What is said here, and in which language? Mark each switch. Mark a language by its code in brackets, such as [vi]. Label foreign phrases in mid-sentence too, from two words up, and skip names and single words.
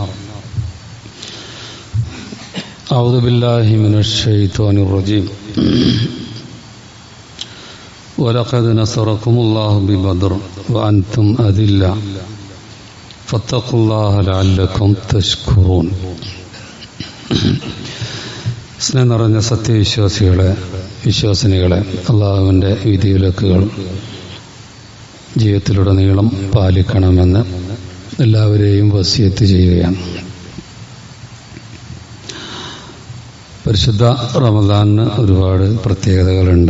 [ar] أعوذ بالله من الشيطان الرجيم. ولقد نصركم الله ببدر وأنتم أذلة فاتقوا الله لعلكم تشكرون. [ml] സ്നേഹം നിറഞ്ഞ സത്യവിശ്വാസികളെ, വിശ്വാസിനികളെ, അള്ളാഹുവിൻ്റെ വിധിവിലക്കുകൾ ജീവിതത്തിലുടനീളം പാലിക്കണമെന്ന് എല്ലാവരെയും വസിയത്ത് ചെയ്യുകയാണ്. പരിശുദ്ധ റമദാനിന് ഒരുപാട് പ്രത്യേകതകളുണ്ട്.